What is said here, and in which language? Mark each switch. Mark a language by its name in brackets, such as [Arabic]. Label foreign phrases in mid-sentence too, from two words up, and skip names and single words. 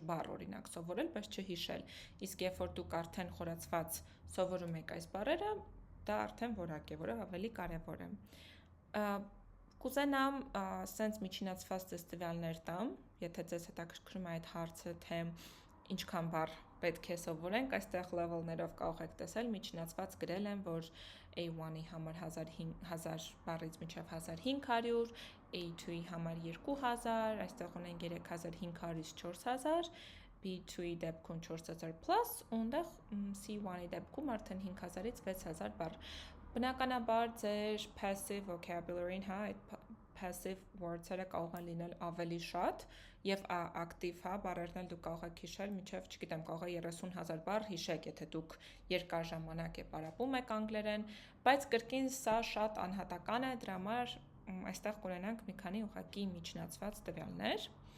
[Armenian] բառ օրինակ սովորել, բայց չհիշել, իսկ երբ որ դուք արդեն խորացված սովորում եք այս բառերը, դա արդեն որակ է, որը ավելի կարեւոր է։ Կուզենամ սենց միջինացված ձեզ տվյալներ տամ, եթե ձեզ հետաքրքրում է այդ հարցը, թե ինչքան բառ պետք է սովորենք, այստեղ level-ներով կարող եք տեսել, միջինացված գրել եմ, որ A1-ի համար 1000 բառից մինչև 1500, A2-ի համար 2000, այստեղ ունենք 3500-ից 4000, B2-ի դեպքում 4000+, ունդեղ C1-ի դեպքում արդեն 5000-ից 6000 բառ։ Բնականաբար ձեր [English] passive vocabulary- [Armenian] ին, հա, այդ [English] passive words- [Armenian] երը կարող են լինել ավելի շատ եւ active, հա, բառերն էլ դուք կարող եք հիշել մինչեւ, չգիտեմ, կարող է 30000 բառ հիշեք, եթե դուք երկար ժամանակ պարապում եք անգլերեն, բայց կրկին սա շատ անհատական է, դրա համար այստեղ կունենանք մի քանի ուղղակի միջնացված տվյալներ։